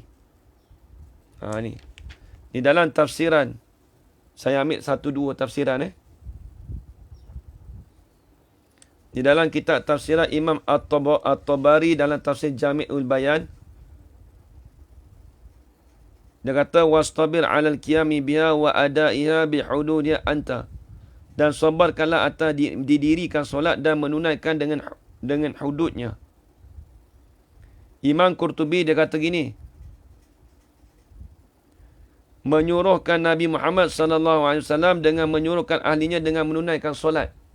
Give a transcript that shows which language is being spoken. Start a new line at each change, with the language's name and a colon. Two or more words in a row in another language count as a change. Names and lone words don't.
Malay: Ni. Di dalam tafsiran. Saya ambil 1-2 tafsiran. Di dalam kitab tafsiran Imam At-Tabari dalam tafsir Jami'ul Bayan. Dia kata,
Arabic: واصطبر على القيام بها وأدائها بحدودها أنت.
Malay: Dan sabarkanlah atas didirikan solat dan menunaikan dengan hududnya. Imam Qurtubi dia kata gini. Menyuruhkan Nabi Muhammad SAW dengan menyuruhkan ahlinya dengan menunaikan solat.